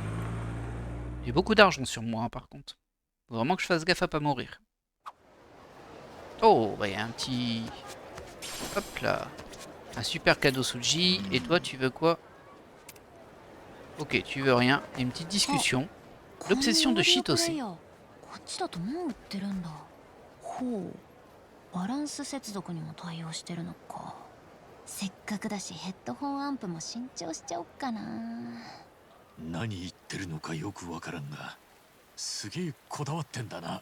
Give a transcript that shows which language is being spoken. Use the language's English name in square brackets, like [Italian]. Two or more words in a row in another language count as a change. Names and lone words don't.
[French] J'ai beaucoup d'argent sur moi hein, par contre. Faut vraiment que je fasse gaffe à pas mourir. Oh, bah y a un petit... Hop là. Un super cadeau Suji. Et toi, tu veux quoi? Ok, tu veux rien. Et une petite discussion. L'obsession de Chitose. [Japanese] こっちだともう売ってるんだ。ほう、バランス接続にも対応してるのか。せっかくだしヘッドホンアンプも新調しちゃおっかな。何言ってるのかよくわからんが、すげえこだわってんだな。